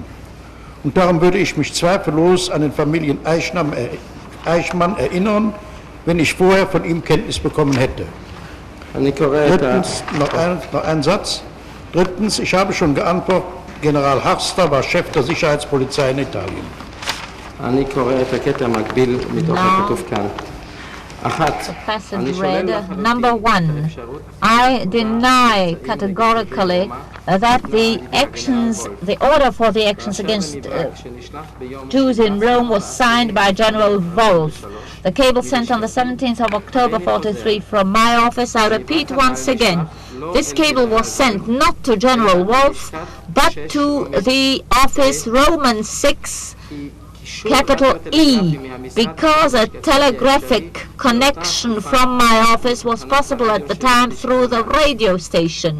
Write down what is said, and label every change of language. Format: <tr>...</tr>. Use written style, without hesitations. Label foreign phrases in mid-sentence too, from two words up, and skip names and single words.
<de>Und darum würde ich mich zweifellos an den Familien Eichmann erinnern, wenn ich vorher von ihm Kenntnis bekommen hätte. Drittens, noch ein Satz. Drittens, ich habe schon geantwortet, General Harster war Chef der Sicherheitspolizei in Italien.</de> <he>אני קורא את הקטע המקביל מתוך הכתוב כאן.</he> <en>The passage read, number 1, I deny categorically that the order for the actions against Jews in Rome was signed by General Wolf. The cable sent on the 17th of October 43 from my office, I repeat once again, this cable was sent not to General Wolf, but to the office Roman 6, capital E, because a telegraphic connection from my office was possible at the time through the radio station.</en>